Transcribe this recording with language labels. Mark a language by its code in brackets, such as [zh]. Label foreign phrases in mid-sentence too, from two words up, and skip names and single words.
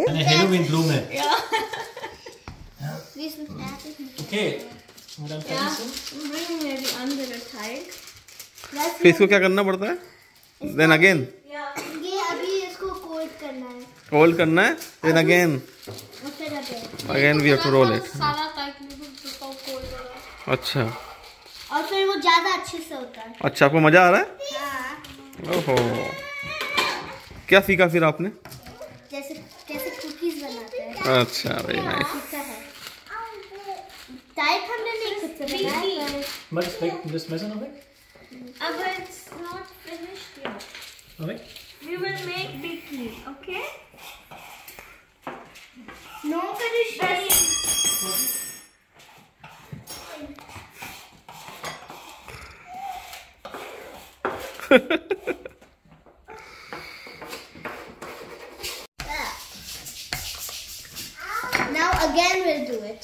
[de] Eine Halloween-Blume. Ja. Okay. Und dann fertig sind? Bringen wir die andere Teig. [hi] फिर इसको क्या करना पड़ता है? [en] then again [hi] ये अभी इसको कोल्ड करना है रोल करना है, [en] then again [hi] और फिर [en] again we have to roll it. [hi] सारा टाइग को कोल्ड करना अच्छा और फिर वो ज्यादा अच्छे से होता है। अच्छा, आपको मजा आ रहा है? हाँ। ओहो, क्या सीखा फिर आपने? जैसे कैसे कुकीज बनाते हैं। अच्छा, [en] very nice. [hi] सीखा है। टाइग हमने नहीं खुद से बनाया। [de] Mach das Messer noch weg? [en] अब it's not finished yet. [de] Noch weg? [en] We will make bikini, okay? No finish. Now again we'll do it.